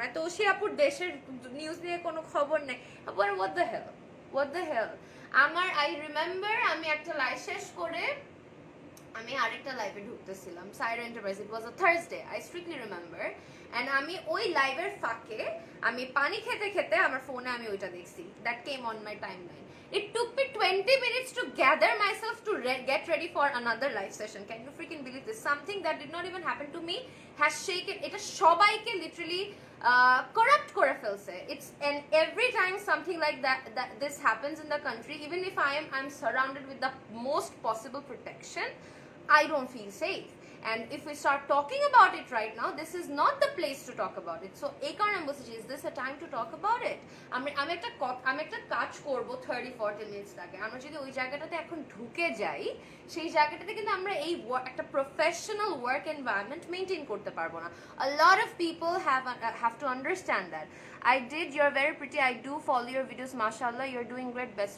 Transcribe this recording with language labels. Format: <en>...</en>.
<bn>আর তোষি আপুর দেশের নিউজ নিয়ে কোনো খবর নেই. আবার</bn> <en>What the hell.</en> <bn>আমার</bn> <en>I remember</en> <bn>আমি একটা লাইভ শেষ করে আমি আরেকটা লাইভে ঢুকতেছিলাম, সাইরা enterprise.</bn> <en>It was a Thursday, I strictly remember.</en> <bn>And আমি ওই লাইভের ফাঁকে আমি পানি খেতে খেতে আমার ফোনে আমি ওইটা দেখছি.</bn> <en>That came on my timeline. It took me 20 minutes to gather myself to get ready for another live session. Can you freaking believe this? Something that did not even happen to me has shaken.</en> <bn>এটা সবাইকে literally corrupt করে ফেলছে.</bn> <en>It's and every time something like that this happens in the country, even if I'm surrounded with the most possible protection, I don't feel safe. And if we start talking about it right now, this is not the place to talk about it. So</en> <bn>এই কারণে আমি বলছি,</bn> <en>is this a time to talk about it?</en> <bn>আমি একটা কাজ করব 30-40 minutes লাগে. আমরা যদি ওই জায়গাটাতে এখন ঢুকে যাই, সেই জায়গাটাতে কিন্তু আমরা এই একটা প্রফেশনাল ওয়ার্ক এনভায়রনমেন্ট মেনটেন করতে পারবো না.</bn> <en>A lot of people have to understand that. I did. You're very pretty. I do follow your videos. Mashallah, you're doing great.</en>